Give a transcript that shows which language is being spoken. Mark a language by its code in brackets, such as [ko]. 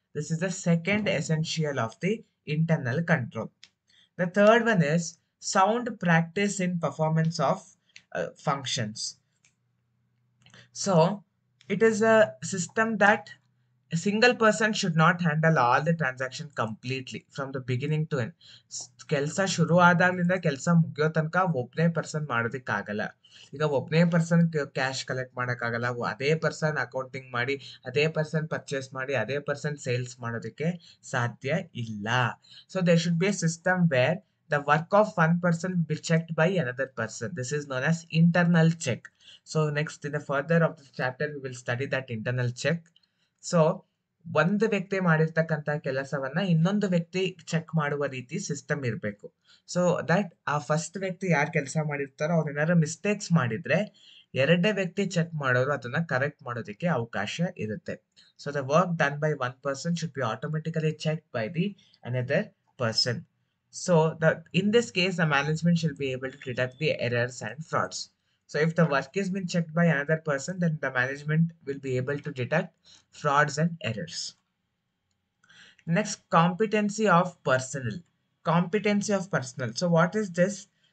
[en] This is the second essential of the internal control. The third one is sound practice in performance of functions. So it is a system that a single person should not handle all the transaction completely from the beginning to end. [kn] ಕೆಲಸ ಶುರು ಆದಾಗ್ಲಿಂದ ಕೆಲಸ ಮುಗಿಯೋ ತನಕ ಒಬ್ಬನೇ person ಮಾಡೋದಕ್ಕಾಗಲ್ಲ. ಈಗ ಒಬ್ಬನೇ person cash collect ಮಾಡೋಕ್ಕಾಗಲ್ಲ, ಅದೇ person accounting ಮಾಡಿ, ಅದೇ ಪರ್ಸನ್ ಪರ್ಚೇಸ್ ಮಾಡಿ, ಅದೇ ಪರ್ಸನ್ ಸೇಲ್ಸ್ ಮಾಡೋದಕ್ಕೆ ಸಾಧ್ಯ ಇಲ್ಲ. [en] So there should be a system where the work of one person will be checked by another person. This is known as internal check. So next in the further of this chapter we will study that internal check. [kn] So ಒಂದು ವ್ಯಕ್ತಿ ಮಾಡಿರ್ತಕ್ಕಂಥ ಕೆಲಸವನ್ನ ಇನ್ನೊಂದು ವ್ಯಕ್ತಿ check ಮಾಡುವ ರೀತಿ system ಇರಬೇಕು. So that ಆ ಫಸ್ಟ್ ವ್ಯಕ್ತಿ ಯಾರು ಕೆಲಸ ಮಾಡಿರ್ತಾರೋ ಅವ್ರು ಏನಾದ್ರು ಮಿಸ್ಟೇಕ್ಸ್ ಮಾಡಿದ್ರೆ ಎರಡನೇ ವ್ಯಕ್ತಿ ಚೆಕ್ ಮಾಡೋರು ಅದನ್ನ ಕರೆಕ್ಟ್ ಮಾಡೋದಕ್ಕೆ ಅವಕಾಶ ಇರುತ್ತೆ. [en] So the work done by one person should be automatically check by the another person. So in this case, the management should be able to detect the errors and frauds. So if the work has been checked by another person, then the management will be able to detect frauds and errors. Next, competency of personnel. Competency of personnel. So what is this?